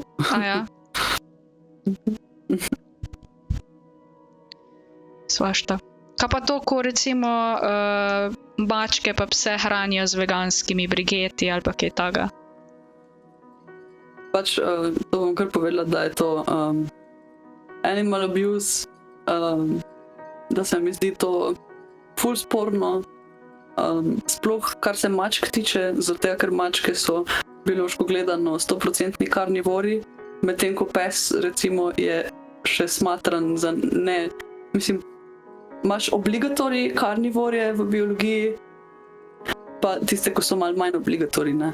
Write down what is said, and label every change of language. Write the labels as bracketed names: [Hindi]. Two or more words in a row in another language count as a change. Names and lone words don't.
[Slovenian] A ja. Svašta. Kaj pa to, ko recimo mačke pa pse hranijo z veganskimi brigeti ali pa kaj taga? Pač to bom kar povedala, da je to [English] animal abuse, [Slovenian] da se mi zdi to ful sporno, sploh kar se mačk tiče, zato ker mačke so biološko gledano 100% karnivori, medtem ko pes recimo je še smatran za ne, mislim, imaš obligatorij karnivorje v biologiji, pa tiste, ko so malo manj obligatorij, ne.